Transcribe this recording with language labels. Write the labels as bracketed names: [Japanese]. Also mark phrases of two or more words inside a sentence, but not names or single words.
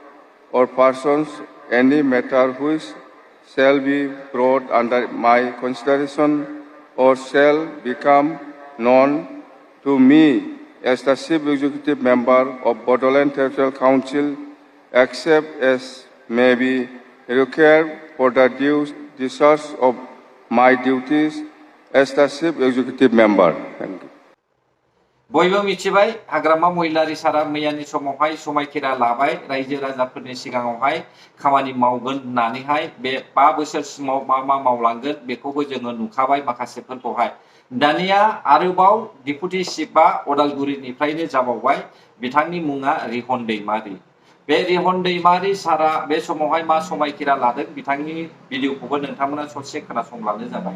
[English] any matter which shall be brought under my consideration or shall become known to me as the Chief Executive Member of Bodoland Territorial Council, except as may be required for the due discharge of my duties as the Chief Executive Member. Thank you. [Bodo] बयबो मिथिबाय हाग्रामा महिलारि सारा मैयानि समावहाय समायखिरा लाबाय रायजो राजाफोरनि सिगाङावहाय खामानि मावगोन होननानैहाय बे 5 बोसोरसिमाव मा मावलांगोन बेखौबो जोङो नुखाबाय माखासेफोरखौहाय दानिया आरोबाव डिपुटि चिफआ अदालगुरिनिफ्रायनो जाबावबाय बिथांनि मुङा रिहन दैमारि बे रिहन दैमारि सारा बे समावहाय मा समायखिरा लादों बिथांनि भिडिअखौबो नोंथांमोना ससे खोनासंब्लानो जाबाय